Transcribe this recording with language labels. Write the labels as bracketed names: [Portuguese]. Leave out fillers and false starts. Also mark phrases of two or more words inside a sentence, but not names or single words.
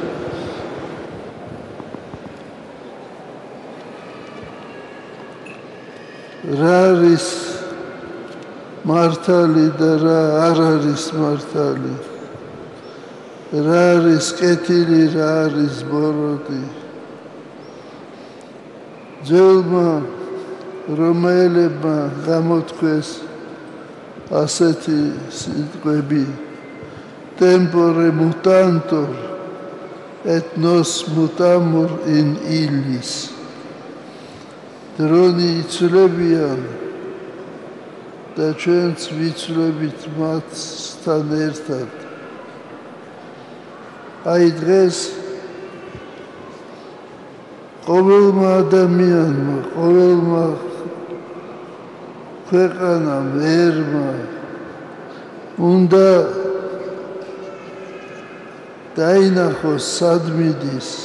[Georgian] რა არის მართალი და რა არ არის მართალი, რა არის კეთილი, რა არის ბოროტი. ძველმა რომაელებმა გამოთქვეს ასეთი სიტყვები: [Latin] tempore mutantur et nos mutamur in illis. [Georgian] დრონი იცვლებიან და ჩვენც ვიცვლებით მათთან ერთად. აი დღეს ყოველმა ადამიანმა, ყოველმა ქვეყანამ, ერმა უნდა დაინახოს სად მიდის.